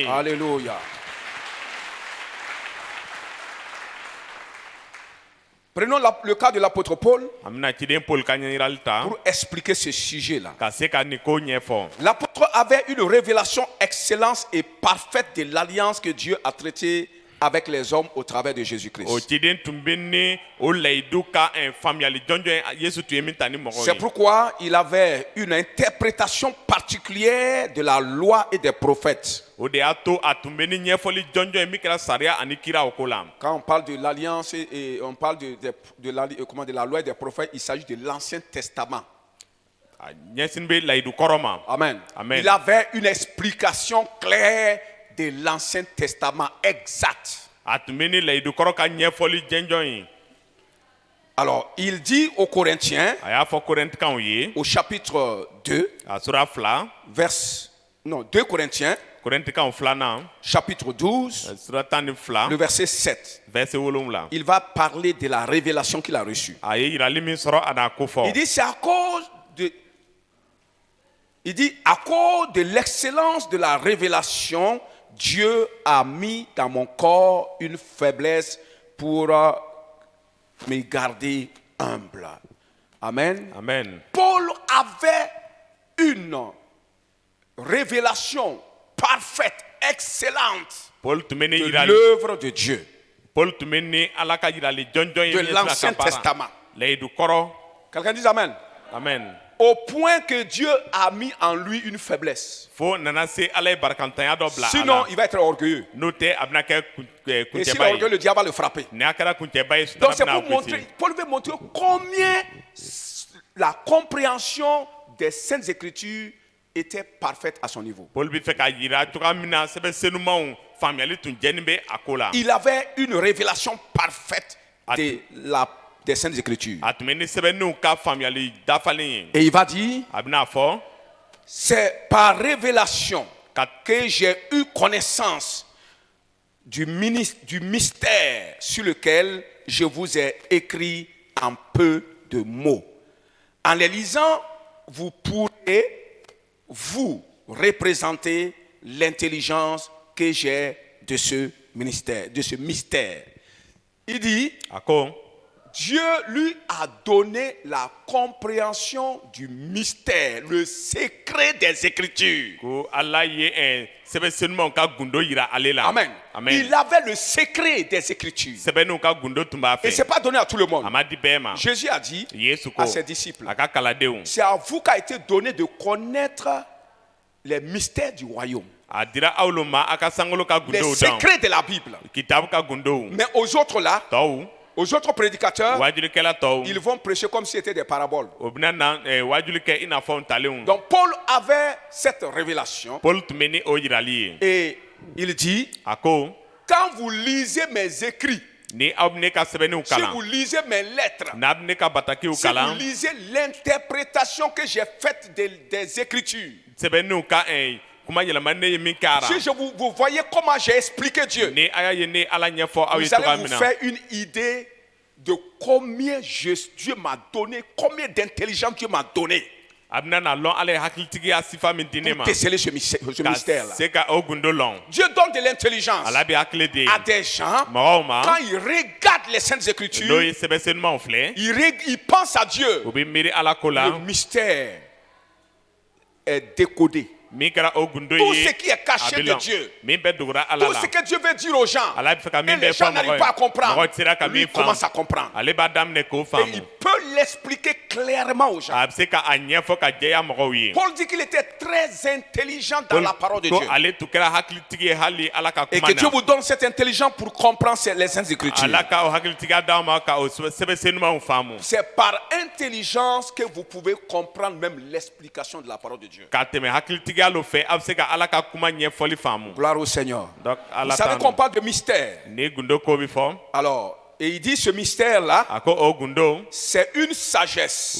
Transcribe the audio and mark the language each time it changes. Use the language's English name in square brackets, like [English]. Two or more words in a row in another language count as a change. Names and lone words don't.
[French] Alléluia. Prenons le cas de l'apôtre Paul [Bambara] An bɛna ciden Paul ka ɲɛyirali ta. [French] pour expliquer ce sujet-là. [Bambara] Ka se ka nin ko ɲɛfɔ. [French] L'apôtre avait une révélation excellente et parfaite de l'alliance que Dieu a traitée avec les hommes au travers de [Bambara] O [French] Jésus-Christ. [Bambara] ciden tun bɛ ni o layidu ka faamuyali jɔnjɔn ye Yesu tun ye min ta ni mɔgɔw [French] C'est [Bambara] ye. [French] pourquoi il avait une interprétation particulière de la loi et des prophètes. [Bambara] O de y'a to a tun bɛ ni ɲɛfɔli jɔnjɔn ye min kɛra sariya ani kira o ko la. [French] Quand on parle de l'alliance et on parle de la loi et des prophètes, il s'agit de l'Ancien Testament. [Bambara] A ɲɛsin bɛ layidu kɔrɔ ma. Amen. Amen. [French] Il avait une explication claire de l'Ancien Testament exact. [Bambara] A tun bɛ ni layidu kɔrɔ ka ɲɛfɔli jɛnjɔn ye. [French] Alors, il dit aux Corinthiens, [Bambara] A y'a fɔ Korintikaw ye. [French] au chapitre 2, [Bambara] A sura 2. [French] 2 Corinthiens, [Bambara] Korintikan 2 [French] chapitre 12, [Bambara] sura 12 [French] le verset 7. [Bambara] verset 7. [French] Il va parler de la révélation qu'il a reçue. [Bambara] A ye yirali min sɔrɔ a n'a ko fɔ. [French] Il dit, c'est à cause de... Il dit, à cause de l'excellence de la révélation, Dieu a mis dans mon corps une faiblesse pour me garder humble. [Bambara] Amen. Amen. [French] Paul avait une révélation parfaite, excellente [Bambara] Paul tun bɛ ni [French] de [Bambara] yirali. [French] l'œuvre de Dieu, [Bambara] Paul tun bɛ ni Ala ka yirali jɔnjɔn ye [French] de [Bambara] min sera [French] l'Ancien [Bambara] ka baara. [French] Testament. [Bambara] Layidu kɔrɔ. [French] Quelqu'un dit Amen. [Bambara] Amen. [French] Au point que Dieu a mis en lui une faiblesse. [Bambara] Fo nana se Ala ye barakantanya dɔ bila a [French] Sinon, [Bambara] la. [French] il va être orgueilleux. [Bambara] N'o tɛ a bɛna kɛ [French] Et s'il est [Bambara] kuncɛba [French] orgueilleux, [Bambara] ye. [French] le diable va le frapper. [Bambara] Ni a kɛra kuncɛba ye [French] Donc [Bambara] sutara [French] c'est [Bambara] bɛna [French] pour montrer, [Bambara] gosi. [French] Paul veut montrer combien la compréhension des Saintes Écritures était parfaite à son niveau. [Bambara] Paul bɛ fɛ ka yira cogoya min na sɛbɛn senumanw faamuyali tun jɛni bɛ a ko la. [French] Il avait une révélation parfaite des Saintes Écritures. [Bambara] A tun bɛ ni sɛbɛnniw ka faamuyali dafalen ye. [French] Et il va dire, [Bambara] A bɛna fɔ [French] c'est par révélation que j'ai eu connaissance du mystère sur lequel je vous ai écrit en peu de mots. En les lisant, vous pourrez vous représenter l'intelligence que j'ai de ce mystère. Il dit, [Bambara] a ko [French] Dieu lui a donné la compréhension du mystère, le secret des Écritures. [Bambara] ko Ala ye sɛbɛn senumanw ka gundo yira ale la. Amen. Amen. [French] Il avait le secret des Écritures. [Bambara] Sɛbɛnniw ka gundo tun b'a [French] Et ce n'est [Bambara] fɛ. [French] pas donné à tout le monde. [Bambara] A ma di bɛɛ ma. [French] Jésus a dit [Bambara] Yesu ko [French] à ses disciples, [Bambara] a ka kaladenw. [French] c'est à vous qu'a été donné de connaître les mystères du royaume, [Bambara] A dira aw lu ma a ka sankolo ka [French] les [Bambara] gundow dɔn. [French] secrets de la Bible. [Bambara] Kitabu ka gundow. [French] Mais aux autres là, [Bambara] Tɔw [French] aux autres prédicateurs, [Bambara] wajulikɛla tɔw. [French] ils vont prêcher comme si c'était des paraboles. [Bambara] O bɛna na wajuli kɛ i n'a fɔ ntalenw. [French] Donc Paul avait cette révélation [Bambara] Paul tun bɛ ni o yirali ye. [French] et il dit, [Bambara] A ko [French] quand vous lisez mes écrits, [Bambara] ni aw bɛ ne ka sɛbɛnniw [French] si vous [Bambara] kalan. [French] lisez mes lettres, [Bambara] N'a bɛ ne ka batakiw [French] si vous [Bambara] kalan. [French] lisez l'interprétation que j'ai faite des Écritures, [Bambara] Sɛbɛnniw ka kuma yɛlɛma ne ye min kɛra. [French] si vous voyez comment j'ai expliqué Dieu, [Bambara] Ni a y'a ye ne Ala ɲɛfɔ aw ye [French] vous allez [Bambara] cogoya [French] vous [Bambara] min na. [French] faire une idée de combien Dieu m'a donné, combien d'intelligence Dieu m'a donné [Bambara] A bɛna na lɔn Ala ye hakilitigiya sifa min di ne [French] pour [Bambara] ma. [French] déceler ce [Bambara] Ka [French] mystère-là. [Bambara] se ka o gundo lɔn. [French] Dieu donne de l'intelligence [Bambara] Ala bɛ hakili de [French] à des gens [Bambara] mɔgɔw ma. [French] quand ils regardent les Saintes [Bambara] N'o [French] Écritures, [Bambara] ye sɛbɛn senumanw filɛ. [French] ils pensent à Dieu. [Bambara] O bɛ miiri Ala ko la. [French] Le mystère est décodé. [Bambara] Min kɛra o gundo [French] Tout [Bambara] ye [French] ce qui est caché [Bambara] a bɛ [French] de [Bambara] lɔn. [French] Dieu. [Bambara] Min bɛ dogora Ala [French] Tout [Bambara] la. [French] ce que Dieu veut dire aux gens, [Bambara] Ala bɛ fɛ ka [French] et [Bambara] min [French] les [Bambara] bɛ [French] gens [Bambara] fɔ [French] n'arrivent pas à [Bambara] mɔgɔ [French] comprendre, [Bambara] ye. Mɔgɔ sera ka [French] lui [Bambara] min [French] commence à [Bambara] faamu. [French] comprendre. [Bambara] Ale b'a daminɛ k'o [French] Et [Bambara] faamu. [French] il peut l'expliquer clairement aux gens. [Bambara] A bɛ se ka a ɲɛfɔ ka jɛya mɔgɔw ye. [French] Paul dit qu'il était très intelligent dans la parole de [Bambara] Ko [French] Dieu. [Bambara] ale tun kɛra hakilitigi ye hali Ala ka [French] Et [Bambara] kuma [French] que Dieu [Bambara] na. [French] vous donne cette intelligence pour comprendre les Saintes Écritures. [Bambara] Ala ka o hakilitigiya d'aw ma ka o sɛbɛn senumanw faamu. [French] C'est par intelligence que vous pouvez comprendre même l'explication de la parole de Dieu. [Bambara] Ka tɛmɛ hakilitigiya lo fɛ a bɛ se ka Ala ka kuma ɲɛfɔli faamu. [French] Gloire au Seigneur. Donc Vous [Bambara] Ala [French] savez [Bambara] t'an [French] qu'on parle de mystère. [Bambara] ni gundo ko bi fɔ. [French] Alors, et il dit ce mystère-là, [Bambara] A ko o gundo [French] c'est une sagesse